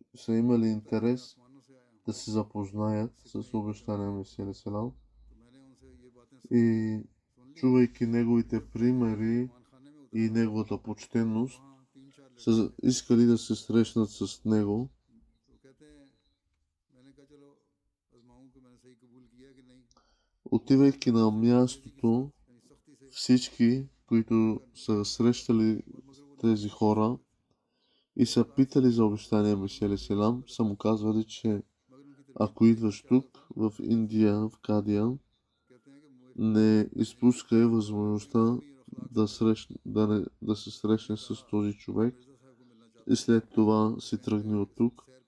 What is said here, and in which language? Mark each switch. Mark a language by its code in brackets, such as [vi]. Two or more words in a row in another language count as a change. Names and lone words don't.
[bg] са имали интерес да се запознаят с обещания Месия [ar] عليه السلام [bg] и чувайки неговите примери и неговата почтенност, са искали да се срещнат с него. Отивайки на мястото, всички, които са срещали тези хора и са питали за обещания Месия [ar] عليه السلام, [bg] са му казвали, че ако идваш тук, в Индия, в Кадия, не изпускай възможността да се срещне с този човек и след това си тръгне от тук.